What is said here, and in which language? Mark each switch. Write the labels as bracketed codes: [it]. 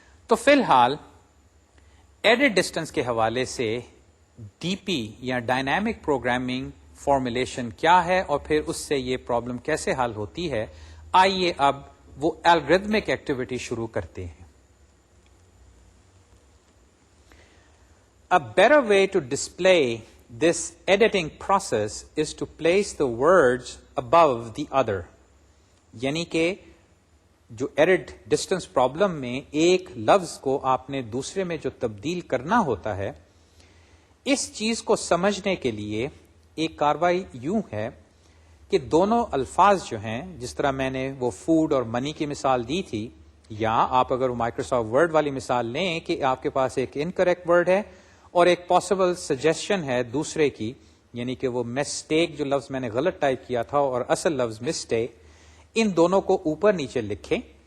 [ur] تو فی الحال ایڈٹ ڈسٹینس کے حوالے سے ڈی پی یا ڈائنامک پروگرامنگ فارمولیشن کیا ہے اور پھر اس سے یہ پرابلم کیسے حل ہوتی ہے، آئیے اب وہ الگوریتمک ایکٹیویٹی شروع کرتے ہیں. [en] A better way to display this editing process is to place the words above the other. [ur] یعنی کہ جو ایڈٹ ڈسٹینس پرابلم میں ایک لفظ کو آپ نے دوسرے میں جو تبدیل کرنا ہوتا ہے، اس چیز کو سمجھنے کے لیے ایک کاروائی یوں ہے کہ دونوں الفاظ جو ہیں، جس طرح میں نے وہ فوڈ اور منی کی مثال دی تھی، یا آپ اگر مائکروسافٹ ورڈ والی مثال لیں کہ آپ کے پاس ایک انکریکٹ ورڈ ہے اور ایک پاسبل سجیشن ہے دوسرے کی، یعنی کہ وہ مسٹیک جو لفظ میں نے غلط ٹائپ کیا تھا اور اصل لفظ مسٹیک، ان دونوں کو اوپر نیچے لکھیں